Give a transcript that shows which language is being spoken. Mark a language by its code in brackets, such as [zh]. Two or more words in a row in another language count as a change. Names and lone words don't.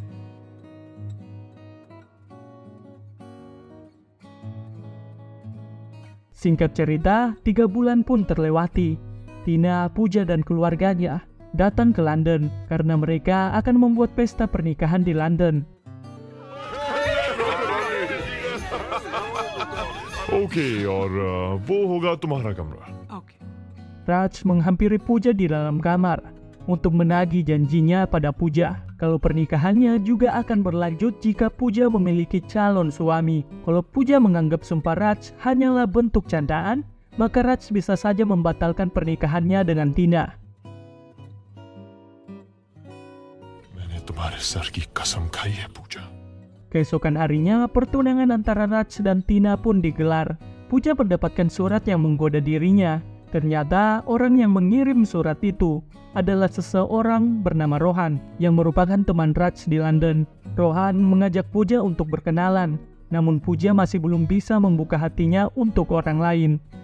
[id] Singkat cerita, 3 bulan pun terlewati. Tina, Pooja dan keluarganya datang ke London karena mereka akan membuat pesta pernikahan di London. [hi] ओके और वो होगा तुम्हारा कमरा। [id] Raj menghampiri Pooja di dalam kamar untuk menagih janjinya pada Pooja kalau pernikahannya juga akan berlanjut jika Pooja memiliki calon suami. Kalau Pooja menganggap sumpah Raj hanyalah bentuk candaan, maka Raj bisa saja membatalkan pernikahannya dengan Tina. [hi] मैंने तुम्हारे सर की कसम खाई है पूजा। [id] Keesokan harinya, pertunangan antara Raj dan Tina pun digelar. Pooja mendapatkan surat yang menggoda dirinya. Ternyata orang yang mengirim surat itu adalah seseorang bernama Rohan yang merupakan teman Raj di London. Rohan mengajak Pooja untuk berkenalan, namun Pooja masih belum bisa membuka hatinya untuk orang lain.